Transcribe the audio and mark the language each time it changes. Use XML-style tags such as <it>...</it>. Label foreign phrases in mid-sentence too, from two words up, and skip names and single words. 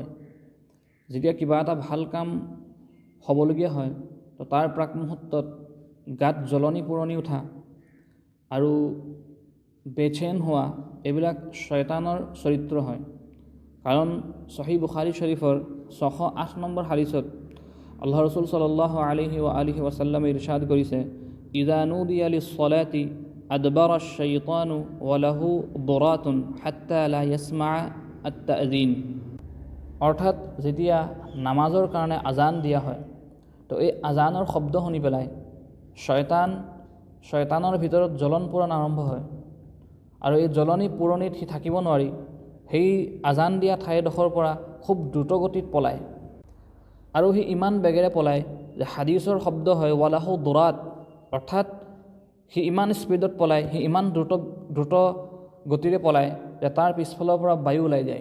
<as>যেতিয়া কিবা এটা ভাল কাম হ'বলগীয়া হয় তো তাৰ প্ৰাক মুহূৰ্তত গাত জ্বলনি পুৰণি উঠা আৰু বেচেন হোৱা এইবিলাক শয়তানৰ চৰিত্ৰ হয়। কাৰণ সহিহ বুখাৰী শৰীফৰ 608 নম্বৰ হাদিছত আল্লাহ ৰসুল</as> <ar>صلى الله عليه وآله وسلم</ar> <as>ইৰশাদ কৰিছে,</as> <ar>إذا نودي للصلاة أدبر الشيطان وله ضراط حتى لا يسمع التأذين.</ar> <as>অৰ্থাৎ যেতিয়া নামাজৰ কাৰণে আজান দিয়া হয় তো এই আজানৰ শব্দ শুনি পেলাই শয়তানৰ ভিতৰত জ্বলন পোৰণ আৰম্ভ হয় আৰু এই জ্বলনি পুৰণিত সি থাকিব নোৱাৰি সেই আজান দিয়া ঠাইডোখৰ পৰা খুব দ্ৰুতগতিত পলায় আৰু সি ইমান বেগেৰে পলায় যে হাদিছৰ শব্দ হয়</as> <ar>وله ضراط,</ar> <as>অৰ্থাৎ সি ইমান স্পীডত পলায়, সি ইমান দ্ৰুত গতিৰে পলায় যে তাৰ পিছফালৰ পৰা বায়ু ওলাই যায়।</as>